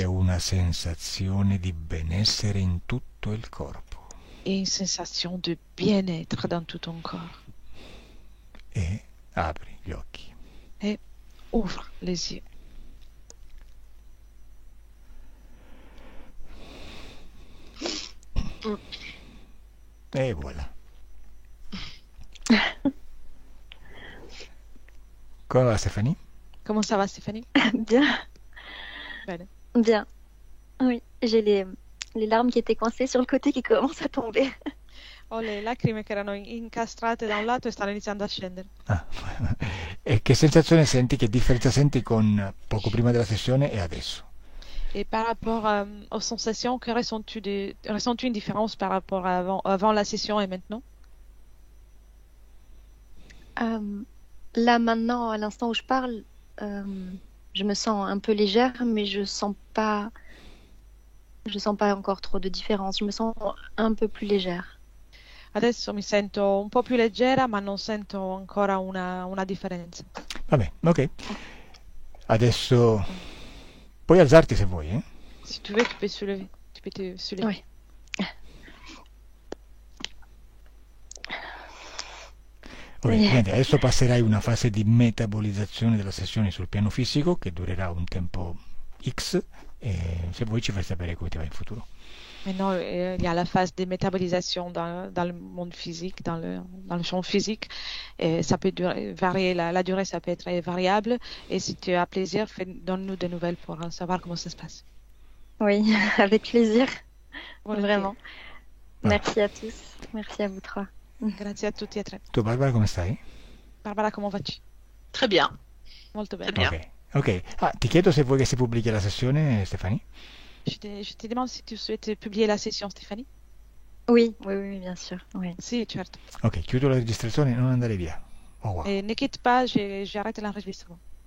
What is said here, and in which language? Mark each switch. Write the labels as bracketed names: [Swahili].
[Italian] e una sensazione di benessere in tutto il corpo. [French] Et une sensation de bien-être dans tout ton corps. [Italian] E apri gli occhi. [French] Ouvre les yeux. E voilà. [Italian] Come va Stefanie? [French] Comment ça va, Stéphanie? Bien, [Italian] Bene. [French] bien. Oui, j'ai les larmes qui étaient coincées sur le côté qui commencent à tomber. [Italian] Ho le lacrime che erano incastrate da un lato e stanno iniziando a scendere. Ah. E che sensazione senti, che differenza senti con poco prima della sessione e adesso? [French] Et par rapport aux sensations, ressens-tu une différence par rapport à avant la session et maintenant? Là maintenant, à l'instant où je parle, je me sens un peu légère, mais je sens pas encore trop de différence. Je me sens un peu plus légère. [Italian] Adesso mi sento un po' più leggera, ma non sento ancora una differenza. Vabbè, ok. Adesso puoi alzarti se vuoi, eh? [French] Si tu veux, tu peux soulever. Tu peux te soulever. Oui. [Italian] Ok, niente, adesso passerai una fase di metabolizzazione della sessione sul piano fisico che durerà un tempo X e se vuoi ci fai sapere come ti va in futuro. [French] Maintenant, il y a la phase de métabolisation dans le monde physique, dans le champ physique. Et ça peut varier, la durée, ça peut être variable. Et si tu as plaisir, donne-nous des nouvelles pour savoir comment ça se passe. Oui, avec plaisir. Volontiers. Vraiment. Ah. Merci à tous. Merci à vous trois. [Italian] Grazie a tutti e tre. Tu Barbara come stai? [French] Barbara, comment vas-tu? Très bien. [Italian] Molto bene. [French] Bien. Ok. [Italian] Ah, ti chiedo se vuoi che si pubblichi la sessione, Stefani? [French] Je te demande si tu souhaites publier la session, Stéphanie. Oui, bien sûr. Oui. [Italian] Sì, certo. Ok, chiudo la registrazione, non andare via. [French] Au revoir. Et ne quitte pas, j'arrête l'enregistrement.